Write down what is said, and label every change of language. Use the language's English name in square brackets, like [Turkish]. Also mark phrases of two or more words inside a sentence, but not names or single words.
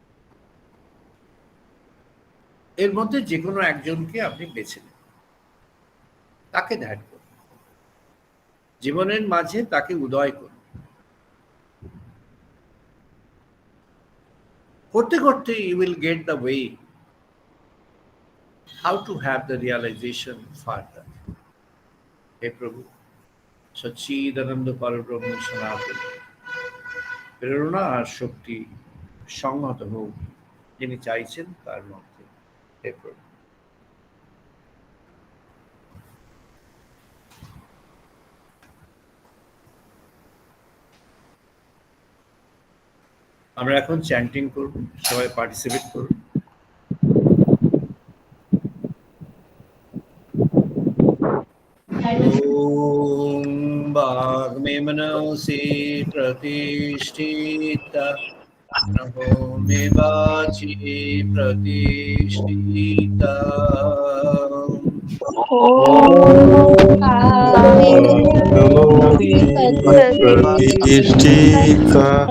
[Bangla] এর মধ্যে যে কোনো একজনকে আপনি বেছে নেন, তাকে ধ্যান করুন, জীবনের মাঝে তাকে উদয় করুন। করতে করতে [English] you will get the way how to have the realization further. [Bangla] হে প্রভু, সচ্চিদানন্দ পরব্রহ্ম সনাতন প্রেরণা আর শক্তি সংহত হোক যিনি চাইছেন তার মধ্যে। হে প্রভু। আমরা এখন চ্যান্টিং করব, সবাই পার্টিসিপেট করুন। [Sanskrit] ওম বাগ্মে মনসি প্রতিষ্ঠিতা নমো মে বাচি প্রতিষ্ঠিতা प्रतिष्ठिता